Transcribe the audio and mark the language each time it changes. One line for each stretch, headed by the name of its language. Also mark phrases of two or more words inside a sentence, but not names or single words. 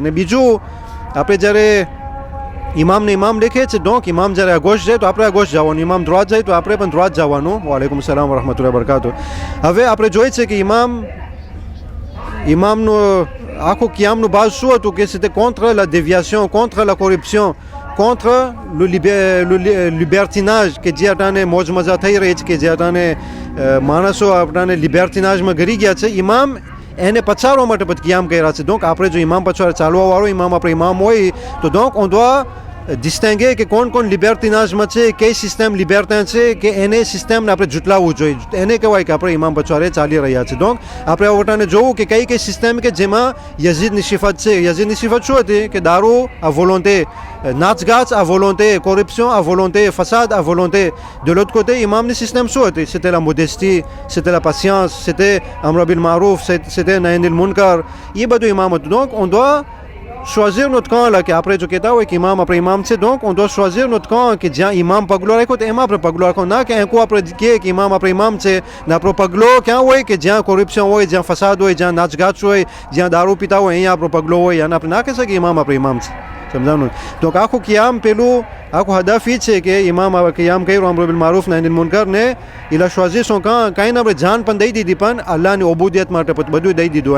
Gujarati: ને બીજું આપણે જ્યારે ઇમામને ઇમામ દેખે છે, donc ઇમામ જ્યારે આગોશ જાય તો આપણે આગોશ જવાનું, ઇમામ દ્રોત જાય તો આપણે પણ દ્રોત જવાનું.
Arabic: وعليكم السلام ورحمة الله وبركاته.
Gujarati: હવે આપણે જોઈએ છે કે ઇમામનું આખું કિયામનું બાઝ શું હતું કે
French: c'était contre la déviation, contre la corruption, contre le libertinage
Gujarati: કે જે અટાને મોજ મજા થઈ રહી છે, કે જે અટાને માણસો આપણાને લિબર્ટિનાજમાં ગરી ગયા છે, ઇમામ એને પછાડવા માટે પછી ક્યામ કર્યા છે. donc આપણે જો ઇમામ પછવાડે ચાલવા વાળો ઇમામ આપણે ઇમામ હોય તો donc
French: on doit
Gujarati: ડિસ્ટેંગે કે કોણ લિબર્ટિનાઝમાં છે, કઈ સિસ્ટમ લિબર્ટાન છે કે એને સિસ્ટમને આપણે જુટલાવવું જોઈએ. એને કહેવાય કે આપણે ઇમામ પછવાડે ચાલી રહ્યા છે. donc આપણે વટાને જોવું કે કઈ સિસ્ટમ કે જેમાં યઝીદની સિફત છે. યઝીદની સિફત શું હતી કે દારૂ
French: à volonté,
Gujarati: નાચગાચ
French: à volonté, corruption à volonté, façade à volonté. De l'autre côté,
Gujarati: imamની સિસ્ટમ શું હતી?
French: C'était la modestie, c'était la patience, c'était
Arabic: أمر بالمعروف,
French: c'était
Arabic: نهي عن المنكر.
Gujarati: એ બધું ઇમામ હતું.
French: donc on doit choisir notre camp là,
Gujarati: કે આપણે જો કહેતા હોય કે ઇમામ આપણે ઇમામ છે,
French: donc on doit choisir notre camp
Gujarati: કે જ્યાં ઇમામ પગલો રાખ્યો તો એમાં આપણે પગલો રાખો, ના કે આપણે કહીએ કે ઇમામ આપણે ઇમામ છે ને આપણો પગલો ક્યાં હોય કે જ્યાં કોરપ્શન હોય, જ્યાં ફસાદ હોય, જ્યાં નાચગાચ હોય, જ્યાં દારૂ પીતા હોય, અહીંયા આપણો પગલો હોય. અને આપણે ના કહી શકીએ ઇમામ આપણે ઇમામ છે. સમજાણું? તો આખું કિયામ પેલું આખું હદફ એ છે કે ઇમામ કિયામ કર્યું
Arabic: أمر بالمعروف ناهي عن المنكر
Gujarati: ને ઇલા શ્વાઝી શું કાંઈ ને આપણે જાન પણ દઈ દીધી, પણ અલ્લાહની ઓબુદિયત માટે બધું દઈ દીધું.